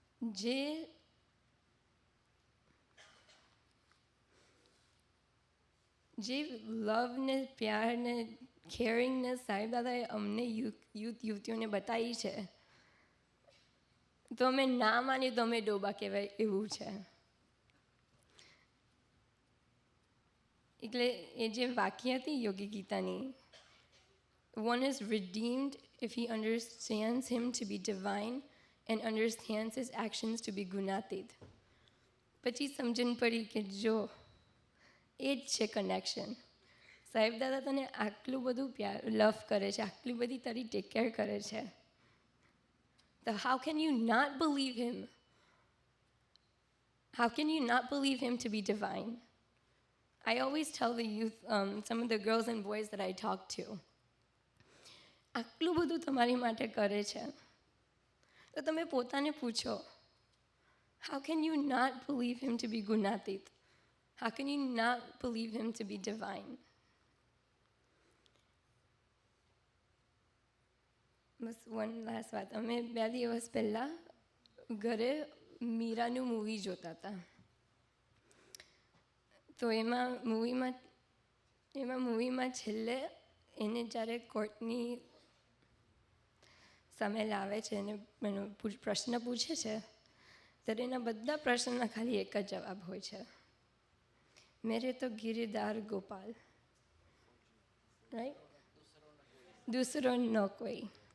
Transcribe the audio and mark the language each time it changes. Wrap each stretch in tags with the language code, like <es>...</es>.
<gu>જે લવ ને પ્યાર ને કેરિંગને સાહેબ દાદાએ અમને યુવતીઓને બતાવી છે તો અમે ના માની તો અમે ડોબા કહેવાય એવું છે. એટલે એ જે વાક્ય હતી યોગી ગીતાની,</gu> <en>"One is redeemed if he understands him to be divine and understands his actions to be gunatit."</en> <gu>પછી સમજણ પડી કે જો એ જ છે કનેક્શન. સાહેબ દાદા તને આટલું બધું પ્યાર લવ કરે છે, આટલી બધી તારી ટેક કેર કરે છે, તો</gu> <en>how can you not believe him? How can you not believe him to be divine? I always tell the youth, some of the girls and boys that I talk to,</en> <gu>આટલું બધું તમારી માટે કરે છે તો તમે પોતાને પૂછો,</gu> <en>how can you not believe him to be gunatit? How can you not believe him to be divine?</en> <gu>Bus one last વાત, અમે 2 દિવસ પહેલાં ઘરે મીરાનું મૂવી જોતા હતા. તો એમાં મૂવીમાં છેલ્લે એને જ્યારે કોર્ટની સામે લાવે છે અને એનો પ્રશ્ન પૂછે છે, ત્યારે એના બધા પ્રશ્નના ખાલી એક જ જવાબ હોય છે,</gu> <hi>મેરે તો ગિરધાર ગોપાલ,</hi> <gu>રાઈટ,</gu> <hi>દૂસરો ન કોઈ.</hi>